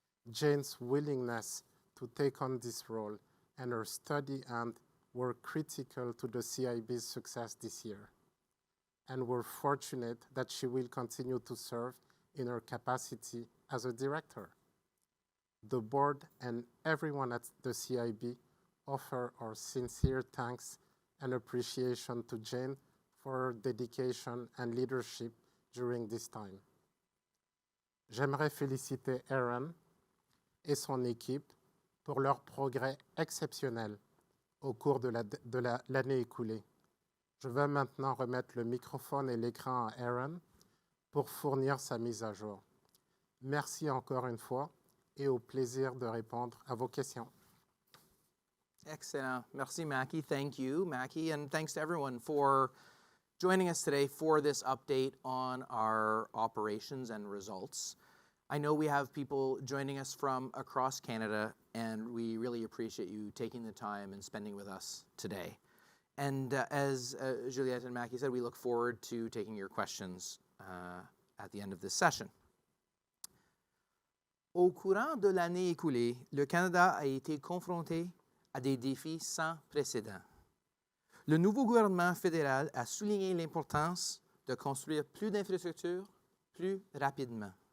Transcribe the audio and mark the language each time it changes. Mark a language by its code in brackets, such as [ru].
[en] Jane's willingness to take on this role and her steady hand were critical to the CIB's success this year, and we're fortunate that she will continue to serve in her capacity as a director. The board and everyone at the CIB offer our sincere thanks and appreciation to Jane for her dedication and leadership during this time. [fr] J'aimerais féliciter Ehren et son équipe pour leur progrès exceptionnel au cours de l'année écoulée. Je vais maintenant remettre le microphone et l'écran à Ehren pour fournir sa mise à jour. Merci encore une fois et au plaisir de répondre à vos questions. Excellent. Merci, Macky. [en] Thank you, Macky, and thanks to everyone for joining us today for this update on our operations and results. I know we have people joining us from across Canada, and we really appreciate you taking the time and spending with us today. And as Juliette and Macky said, we look forward to taking your questions at the end of this session. [fr] Au courant de l'année écoulée, le Canada a été confronté à des défis sans précédent. Le nouveau gouvernement fédéral a souligné l'importance de construire plus d'infrastructures plus rapidement.